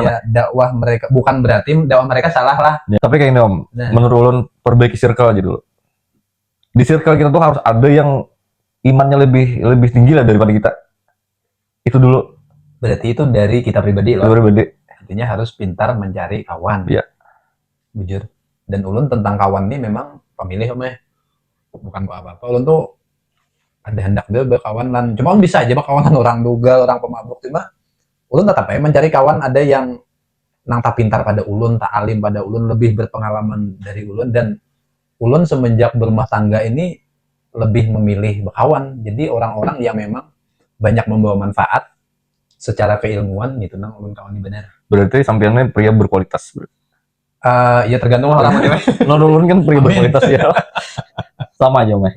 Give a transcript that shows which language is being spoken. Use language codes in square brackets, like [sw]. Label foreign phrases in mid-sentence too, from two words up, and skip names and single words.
[id] Ya, dakwah mereka bukan berarti dakwah mereka salah lah. Ya, tapi kayak ini om, menurut ulun perbaiki circle aja dulu. Di circle kita tuh harus ada yang imannya lebih tinggi lah daripada kita. Itu dulu. Berarti itu dari kita pribadi loh. Artinya harus pintar mencari kawan. Iya. Bujur. Dan ulun tentang kawan ini memang pemilih om bukan apa-apa. Ulun tuh ada hendak dia berkawan lan. Cuma ulun bisa aja berkawan orang dugal, orang pemabuk. Cuma ulun tetap mencari kawan ada yang nang tak pintar pada ulun, tak alim pada ulun, lebih berpengalaman dari ulun. Dan ulun semenjak berumah tangga ini lebih memilih berkawan. Jadi orang-orang yang memang banyak membawa manfaat secara keilmuan gitu nang ulun kawan ini benar. Berarti sampeannya pria berkualitas. Ya tergantung orang mana. Ulun kan pria berkualitas ya. Sama aja meh.